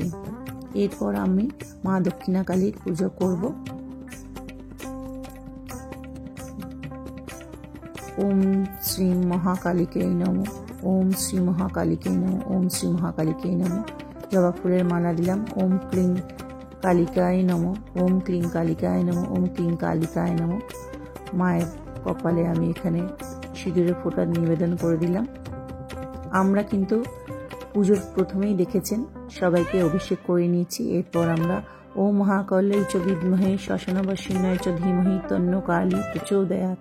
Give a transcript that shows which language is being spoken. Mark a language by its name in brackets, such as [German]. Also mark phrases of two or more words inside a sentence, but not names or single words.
[Bangla] এরপর আমি মা দক্ষিণাকালীর পুজো করব। [Sanskrit] ওম শ্রী মহাকালীকে নমঃ। ওম শ্রী মহাকালীকে নমঃ। ওম শ্রী মহাকালীকে নমঃ। [Bangla] জবা ফুলের মালা দিলাম। [Sanskrit] ওম ক্লিং কালিকায় নমঃ। ওম ক্লিং কালিকায় নমঃ। ওম ক্লিং কালিকায় নমঃ। [Bangla] মায়ের কপালে আমি এখানে সিঁদুরের ফোঁটা নিবেদন করে দিলাম। আমরা কিন্তু পুজোর প্রথমেই দেখেছেন সবাইকে অভিষেক করে নিয়েছি। এরপর আমরা [Sanskrit] ওম মহাকাল্যৈ চ বিদ্মহে শ্মশানবাসিন্যায় চ ধীমহি তন্ন কালী প্রচোদয়াৎ।